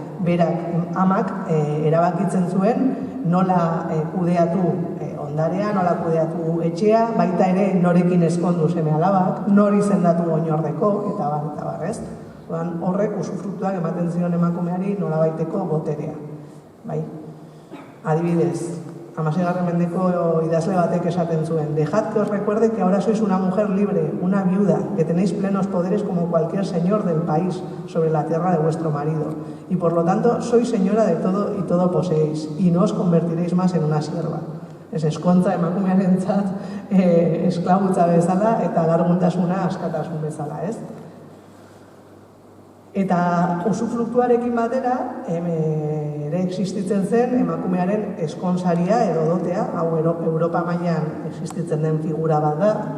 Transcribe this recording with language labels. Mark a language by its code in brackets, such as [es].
[eu] Berak amak erabakitzen zuen nola kudeatu ondarea, nola kudeatu etxea, baita ere norekin eskondu seme-alabak, nori izendatu oinordeko, eta bar, ez? Horrek usufruktuak ematen zion emakumeari nolabaiteko boterea. Adibidez, 16. mendeko idazle batek esaten zuen: [es] dejad que os recuerde que ahora sois una mujer libre, una viuda, que tenéis plenos poderes como cualquier señor del país sobre la tierra de vuestro marido, y por lo tanto sois señora de todo y todo poseéis, y no os convertiréis más en una sierva. [eu] Ez eskontza emakumearentzat esklabutza bezala eta alarguntasuna askatasun bezala, ez? Eta usufruktuarekin batera, ere existitzen zen emakumearen eskonsaria edo dotea, hau Europa mailan existitzen den figura bat da.